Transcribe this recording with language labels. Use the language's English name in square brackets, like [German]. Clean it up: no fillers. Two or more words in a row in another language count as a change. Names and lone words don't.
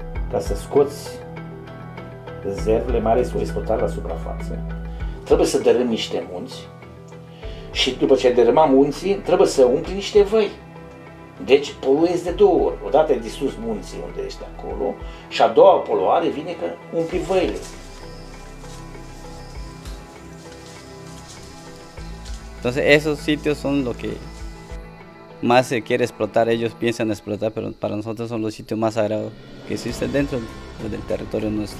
[Romanian] ca să scoți rezervele, mai ales o exploatare la suprafață, trebuie să dărâmi niște munți și după ce dărâmam munții, trebuie să umpli niște văi. Deci poluezi de două ori. Odată ai distrus munții unde ești acolo și a doua poluare vine că umpli văile. [Spanish] Entonces esos sitios son lo que más se quiere explotar, ellos piensan explotar, pero para nosotros son los sitios más sagrados que existen dentro del territorio nuestro.